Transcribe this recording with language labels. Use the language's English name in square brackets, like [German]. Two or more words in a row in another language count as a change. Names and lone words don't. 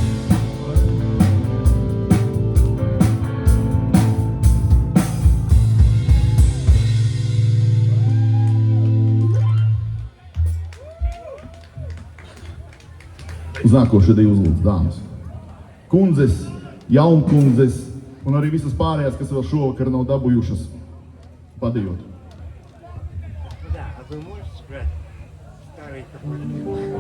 [Latvian] Uz nākošo divu uzlūdzu dāmas. Kundzes, jaunkundzes un arī visas pārējās, kas vēl šovakar nav dabūjušas padejot. [Russian] Да, а вы можете сыграть старый какой-нибудь?